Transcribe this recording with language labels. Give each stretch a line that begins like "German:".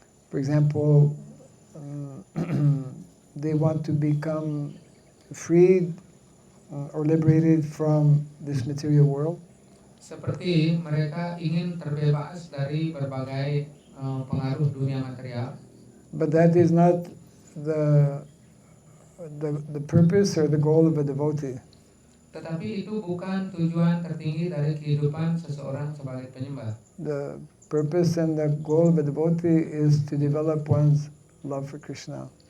English: For example, they want to become freed or liberated from this material world.
Indonesian: Seperti mereka ingin terbebas dari berbagai pengaruh dunia material.
English: But that is not the purpose or the goal of a devotee.
Indonesian: Tetapi itu bukan tujuan tertinggi dari kehidupan seseorang sebagai penyembah.
English: The purpose and the goal of a devotee is to develop one's love for Krishna.